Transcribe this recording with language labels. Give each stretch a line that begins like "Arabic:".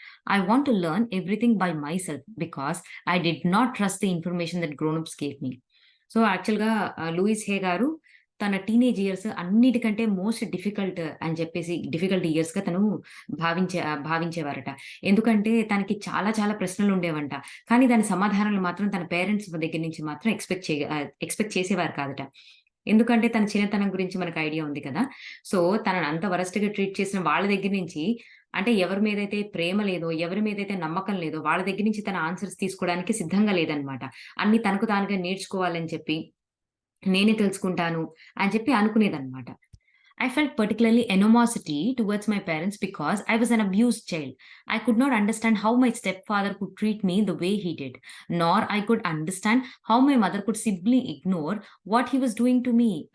English: I want to learn everything by myself because I did not trust the information that grown-ups gave me.
Telugu: So, యాక్చువల్‌గా Louis హే గారు తన teenage years అన్నిటికంటే most difficult ఇయర్స్‌గా తను భావించేవారట. ఎందుకంటే తనకి చాలా చాలా ప్రశ్నలుండేవంట. కానీ దాని సమాధానాలు మాత్రం తన పేరెంట్స్ దగ్గర నుంచి మాత్రం ఎక్స్‌పెక్ట్ చేసేవారు కాదట. ఎందుకంటే తన చిన్నతనం గురించి మనకు ఐడియా ఉంది కదా! సో, తనని అంత వరస్ట్‌గా ట్రీట్ చేసిన వాళ్ళ దగ్గర నుంచి అంటే ఎవరి మీదైతే ప్రేమ లేదో, ఎవరి మీదైతే నమ్మకం లేదో వాళ్ళ దగ్గర నుంచి తన ఆన్సర్స్ తీసుకోవడానికి సిద్ధంగా లేదనమాట. అన్నీ తనకు తానుగా నేర్చుకోవాలని చెప్పి, నేనే తెలుసుకుంటాను అని చెప్పి అనుకునేదనమాట.
English: I felt particularly animosity towards my parents because I was an abused child. I could not understand how my stepfather could treat me the way he did, nor I could understand how my mother could simply ignore what he was doing to me.